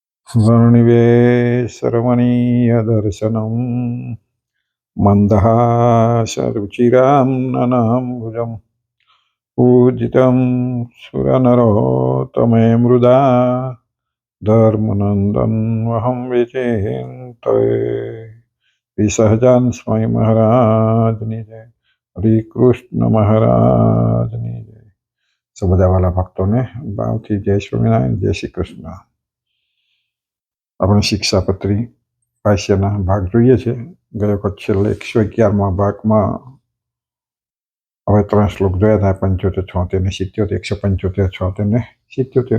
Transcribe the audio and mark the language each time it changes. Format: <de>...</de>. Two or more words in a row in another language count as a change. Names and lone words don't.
<sa>वर्णिवेशरमणीयदर्शनं मन्दहासरुचिरां ननाम्बुजं पूजितं सुरनरोत्तमे मृदा धर्मनन्दन्वहं विचिन्तये विसहजान</sa> <gu>स्वामी महाराजની જય હરે કૃષ્ણ મહારાજની જય। સૌ બધા વાલા ભક્તોને ભાવથી જય સ્વામિનારાયણ, જય શ્રી કૃષ્ણ। આપણે શિક્ષાપત્રી ભાષ્યના ભાગ જોઈએ છે। ગયો વખત છેલ્લે 111માં ભાગમાં હવે 3 શ્લોક જોયા હતા, 75, 76 ને 77, 175, 76 ને 77।</gu>